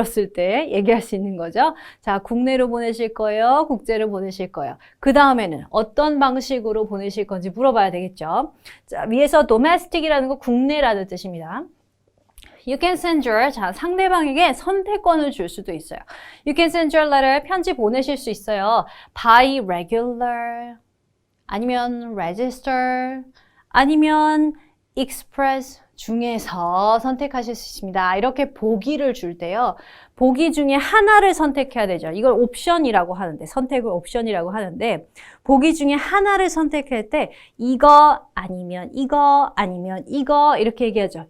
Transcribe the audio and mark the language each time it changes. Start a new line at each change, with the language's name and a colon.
Korean: 길었을 때 얘기할 수 있는 거죠. 자, 국내로 보내실 거예요? 국제로 보내실 거예요? 그 다음에는 어떤 방식으로 보내실 건지 물어봐야 되겠죠. 자, 위에서 domestic이라는 거 국내라는 뜻입니다.
English: You can send your,
Korean: 자, 상대방에게 선택권을 줄 수도 있어요.
English: You can send your letter,
Korean: 편지 보내실 수 있어요. By regular, 아니면 register, 아니면 express 중에서 선택하실 수 있습니다. 이렇게 보기를 줄 때요. 보기 중에 하나를 선택해야 되죠. 이걸 옵션이라고 하는데, 선택을 옵션이라고 하는데, 보기 중에 하나를 선택할 때 이거 아니면 이거 아니면 이거 이렇게 얘기하죠.